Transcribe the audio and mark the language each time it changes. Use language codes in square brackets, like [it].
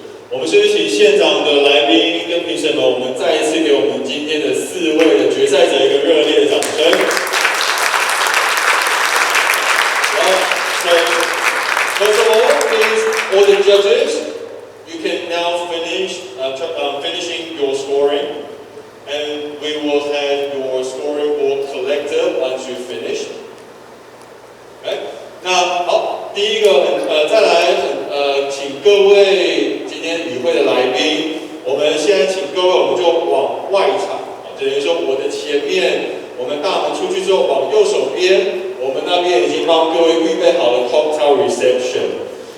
[zh] 我们是不是请现场的来宾跟评审们，我们再一次给我们今天的4位的决赛者一个热烈的掌声。 [en] So, first of all, please, all the judges, you can now finishing your scoring, and we will have your scoring board collected once you finish. Okay? [zh] 那好，第一个再来请各位今天与会的来宾，我们现在请各位，我们就往外场，等于说我的前面，我们大门出去之后往右手边，我们那边已经帮各位预备好了 [en] cocktail reception。